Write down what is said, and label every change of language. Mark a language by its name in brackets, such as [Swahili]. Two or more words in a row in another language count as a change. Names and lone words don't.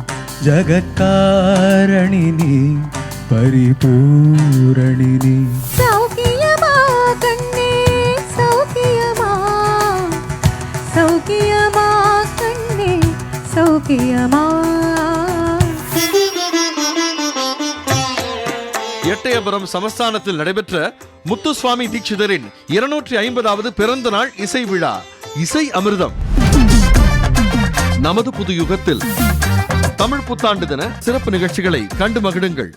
[Sanskrit] जगत्कारणिनी परिपूरणिनी सौख्यमा कन्ने सौख्यमा सौख्यमा कन्ने सौख्यमा. [Tamil] எட்டயபுரம் சமஸ்தானத்தில் நடைபெற்ற முத்துசுவாமி தீட்சிதரின் 250வது பிறந்த நாள் இசை விழா இசை அமிர்தம். நமது புது யுகத்தில் தமிழ் புத்தாண்டு தின சிறப்பு நிகழ்ச்சிகளை கண்டு மகிழுங்கள்.